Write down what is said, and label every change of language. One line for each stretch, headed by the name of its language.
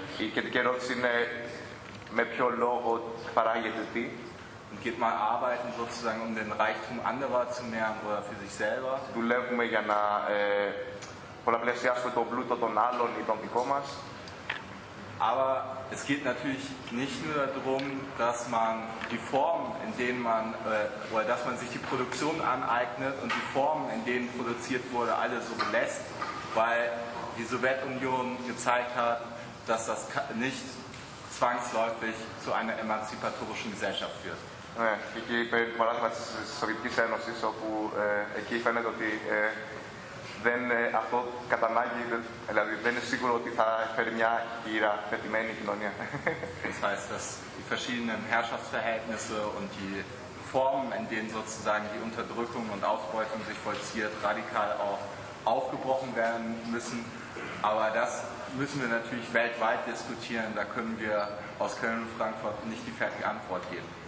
German: Η κεντρική ερώτηση είναι με ποιο λόγο παράγεται τι.
Greek: Und geht man arbeiten sozusagen, um den Reichtum anderer zu mehren oder für sich selber. Δουλεύουμε για να πολλαπλασιάσουμε το πλούτο των άλλων ή τον δικό μας.
German: Aber es geht natürlich nicht nur darum, dass man die Formen, in denen man, oder dass man sich die Produktion aneignet und die Formen, in denen produziert wurde, alle so belässt, weil die Sowjetunion gezeigt hat, dass das nicht zwangsläufig zu einer emanzipatorischen Gesellschaft führt.
Greek: Ναι, εκεί περί του παράδειγμα της Σοβιετικής Ένωσης, όπου εκεί φαίνεται ότι δεν αυτό κατά ανάγκη, δηλαδή δεν είναι σίγουρο ότι θα φέρει μια γύρα θετημένη κοινωνία.
German: Das heißt, dass die verschiedenen Herrschaftsverhältnisse und die Formen, in denen sozusagen die Unterdrückung und Ausbeutung sich vollzieht, radikal auch aufgebrochen werden müssen, Aber das müssen wir natürlich weltweit diskutieren. Da können wir aus Köln und Frankfurt nicht die fertige Antwort geben.